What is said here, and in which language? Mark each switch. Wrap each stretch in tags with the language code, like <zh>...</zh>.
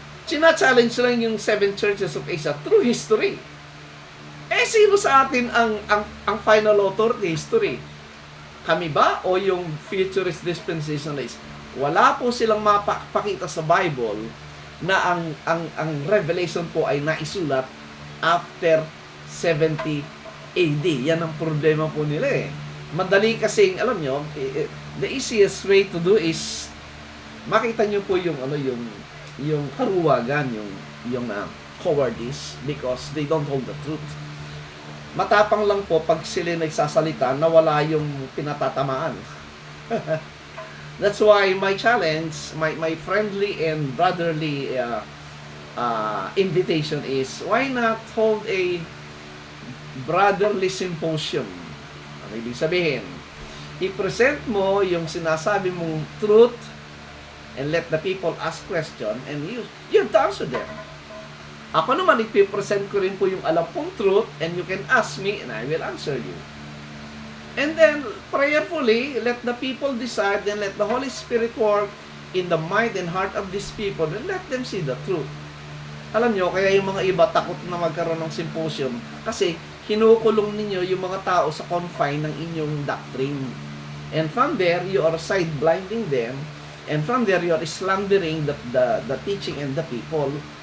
<tl>China-challenge lang yung</tl> <en>7 churches of Asia through history.</en> <tl>Sino sa atin ang final author of history? Kami ba o yung futurist dispensationalists? Wala po silang mapakita sa Bible na ang Revelation po ay naisulat after 70 AD. Yan ang problema po nila eh. Madali kasing, alam nyo,</tl> <en>the easiest way to do is</en> <tl>makita nyo po yung karuwagan, yung cowardice</tl> <en>because they don't hold the truth.</en> <tl>Matapang lang po pag sila nagsasalita na wala yung pinatatamaan.</tl> <en>That's why my challenge, my friendly and brotherly invitation is, why not hold a brotherly symposium?</en> <tl>Ano ibig sabihin? I-present mo yung sinasabi mong</tl> <en>truth and let the people ask question and you have to answer them.</en> <tl>Ako naman, ipipresent ko rin po yung alam kong</tl> <en>truth and you can ask me and I will answer you. And then, prayerfully, let the people decide and let the Holy Spirit work in the mind and heart of these people and let them see the truth. Alam nyo,</en> <tl>kaya yung mga iba takot na magkaroon ng symposium kasi kinukulong ninyo yung mga tao sa confine ng inyong doctrine.</tl> <en>And from there, you are side-blinding them. And from there, you are slandering the teaching and the people.</en>